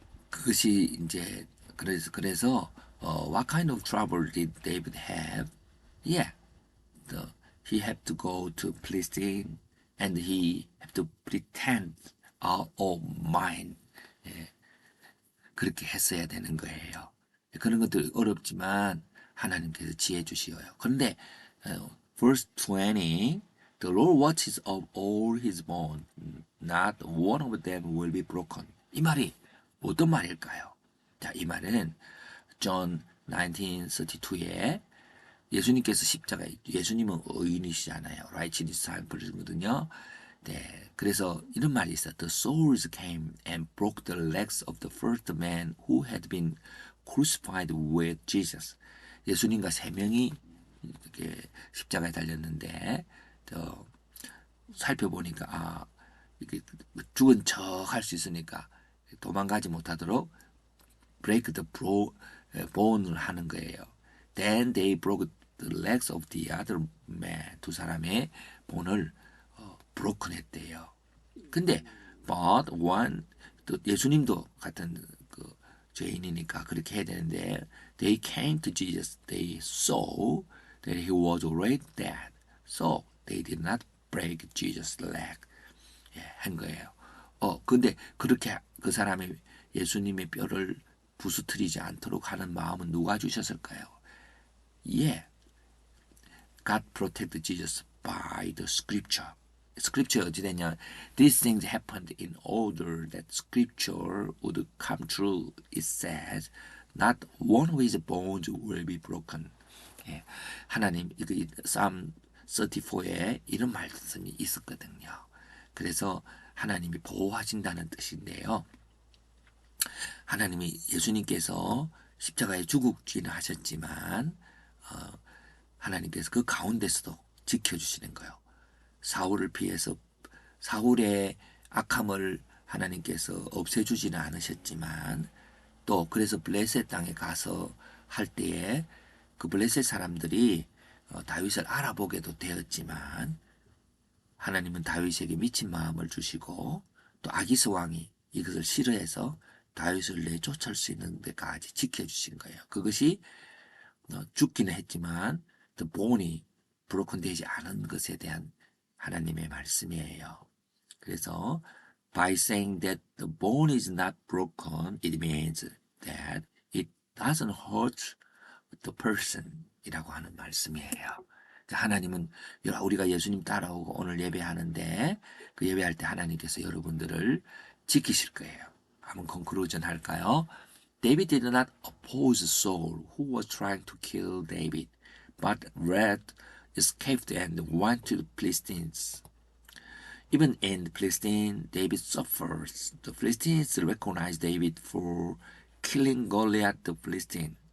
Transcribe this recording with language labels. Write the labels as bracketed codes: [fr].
[ko] 그것이 이제 그래서 [en] what kind of trouble did David have? Yeah, he had to go to Palestine and he had to pretend out of mind. [ko] 그렇게 했어야 되는 거예요. 그런 것들 어렵지만 하나님께서 지혜 주시어요. [en] 그런데 verse 20 The Lord watches of all his bones, not one of them will be broken. [ko] 이 말이 어떤 말일까요? 자, 이 말은 John 19:32에 예수님께서 예수님은 의인이시잖아요. [en] righteous disciples거든요. [ko] 네, 그래서 이런 말이 있어요. [en] The soldiers came and broke the legs of the first man who had been crucified with Jesus. [ko] 예수님과 세 명이 이렇게 십자가에 달렸는데 살펴보니까 이렇게 죽은 척 할 수 있으니까 도망가지 못하도록 [en] break the bone [ko] 을 하는 거예요. [en] Then they broke the legs of the other man. [ko] 두 사람의 본을 broken 했대요. 근데 [en] but one [ko] 또 예수님도 같은 그 죄인이니까 그렇게 해야 되는데 [en] they came to Jesus. They saw that he was already dead. So they did not break Jesus' leg. [ko] 예, 한 거예요. 근데 그렇게 그 사람이 예수님의 뼈를 부수트리지 않도록 하는 마음은 누가 주셨을까요? [en] 예, God protected Jesus by the scripture. [ko] 스크립처 어찌 됐냐? [en] These things happened in order that scripture would come true. It says, not one of his bones will be broken. [ko] 예, 하나님, Psalm 34에 이런 말씀이 있었거든요. 그래서 하나님이 보호하신다는 뜻인데요. 하나님이 예수님께서 십자가에 죽기는 하셨지만 하나님께서 그 가운데서도 지켜주시는 거예요. 사울을 피해서 사울의 악함을 하나님께서 없애주지는 않으셨지만 또 그래서 블레셋 땅에 가서 할 때에 그 블레셋 사람들이 다윗을 알아보게도 되었지만 하나님은 다윗에게 미친 마음을 주시고 또 아기스 왕이 이것을 싫어해서 다윗을 내쫓을 수 있는 데까지 지켜주신 거예요. 그것이 죽기는 했지만 the bone이 브로큰 되지 않은 것에 대한 하나님의 말씀이에요. [en] 그래서 by saying that the bone is not broken, it means that it doesn't hurt the person [ko] 이라고 하는 말씀이에요. 하나님은 우리가 예수님 따라오고 오늘 예배하는데 그 예배할 때 하나님께서 여러분들을 지키실 거예요. 한번 컨클루전 할까요? [en] David did not oppose Saul who was trying to kill David, but rather escaped and went to the Philistines. Even in Palestine, David suffers. The Philistines recognize David for killing Goliath the Philistine.